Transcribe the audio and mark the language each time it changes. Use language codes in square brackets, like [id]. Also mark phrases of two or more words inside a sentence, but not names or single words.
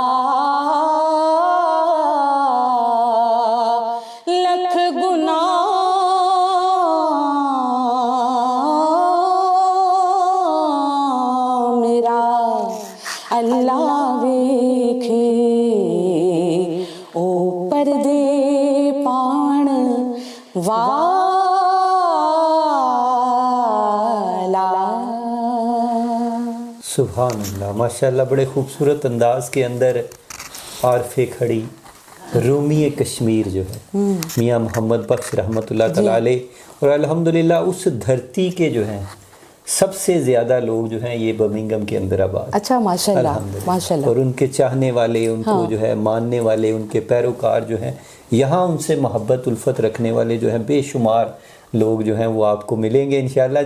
[pa] لکھ گناہ میرا اللہ ویکھے او پردے پاون والا. [ar] سبحان الله ما شاء الله. [ur] بڑے خوبصورت انداز کے اندر عارف کھڑی رومی کشمیر جو ہے میاں محمد بخش [ar] رحمة الله تعالى عليه, [ur] اور الحمدللہ اس دھرتی کے جو ہیں سب سے زیادہ لوگ جو ہیں یہ برمنگھم کے اندر آباد. اچھا ماشاءاللہ [ar] अल्हम्दुलिल्लाह। माशाल्लाह। [ur] اور ان کے چاہنے والے، ان کو جو ہے ماننے والے، ان کے پیروکار جو ہیں یہاں ان سے محبت الفت رکھنے والے جو ہیں بے شمار لوگ جو ہیں وہ آپ کو ملیں گے ان شاء اللہ.